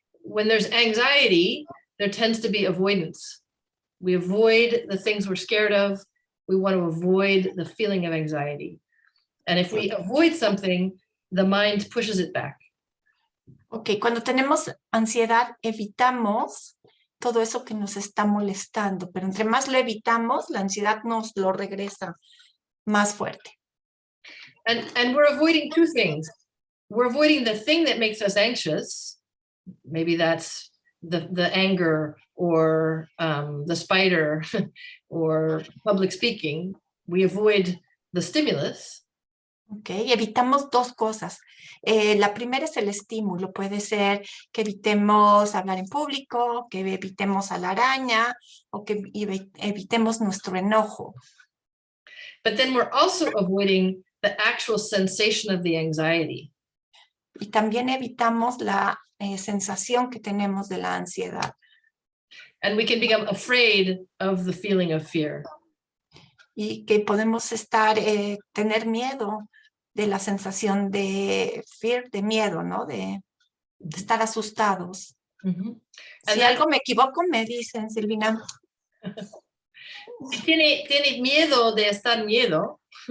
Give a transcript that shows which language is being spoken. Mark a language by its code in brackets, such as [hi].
[en] When there's anxiety, there tends to be avoidance. We avoid the things we're scared of. We want to avoid the feeling of anxiety. And if we avoid something, the mind pushes it back. [es] Ok, cuando tenemos ansiedad, evitamos todo eso que nos está molestando, pero entre más lo evitamos, la ansiedad nos lo regresa más fuerte. [en] And we're avoiding two things. We're avoiding the thing that makes us anxious. Maybe that's the anger or the spider or public speaking. We avoid the stimulus. [es] Ok, evitamos dos cosas. La primera es el estímulo. Puede ser que evitemos hablar en público, que evitemos a la araña o que evitemos nuestro enojo. [en] But then we're also avoiding the actual sensation of the anxiety. [es] Y también evitamos la sensación que tenemos de la ansiedad. [en] And we can become afraid of the feeling of fear. [es] Y que podemos tener miedo de la sensación de fear, de miedo, ¿no? De estar asustados. Mm-hmm. Si algo me equivoco, me dicen, Silvina. Si tiene miedo de estar miedo.